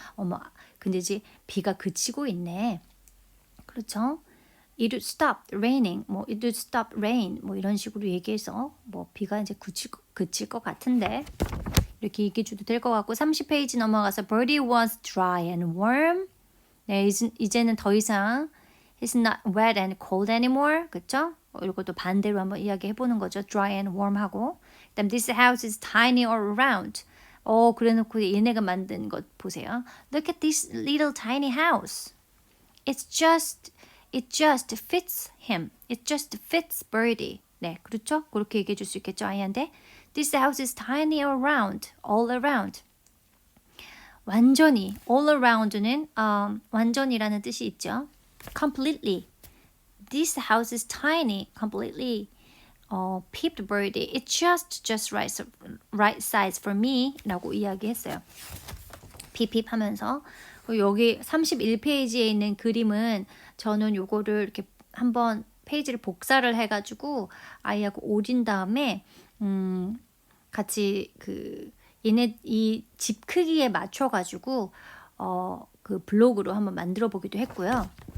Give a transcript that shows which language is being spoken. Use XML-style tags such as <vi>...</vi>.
<ko>어머, 근데 이제 비가 그치고 있네. 그렇죠?</ko> <en>It would stop raining,</en> <ko>뭐 it would stop rain, 뭐 이런 식으로 얘기해서 뭐 비가 이제 그칠 것 같은데 이렇게 얘기해줘도 될 것 같고 30페이지 넘어가서</ko> <en>Birdie was dry and warm.</en> <ko>네, 이제는 더 이상</ko> <en>It's not wet and cold anymore.</en> <ko>그쵸? 이것도 반대로 한번 이야기해보는 거죠.</ko> <en>Dry and warm 하고. 그다음 This house is tiny all around.</en> <ko>그래놓고 얘네가 만든 것 보세요.</ko> <en>Look at this little tiny house. It just fits him. It just fits Birdie.</en> <ko>네, 그렇죠? 그렇게 얘기해 줄 수 있겠죠, 아이한테.</ko> <en>This house is tiny all around.</en> <ko>완전히, all around는 완전이라는 뜻이 있죠.</ko> <en>Completely. This house is tiny, completely. Peeped Birdie. It's just right size for me.</en> <ko>라고 이야기했어요. 핍핍 하면서. 여기 31페이지에 있는 그림은 저는 요거를 이렇게 한번 페이지를 복사를 해가지고 아이하고 오린 다음에 같이 얘네 이 집 크기에 맞춰가지고 그 블로그로 한번 만들어 보기도 했고요.</ko>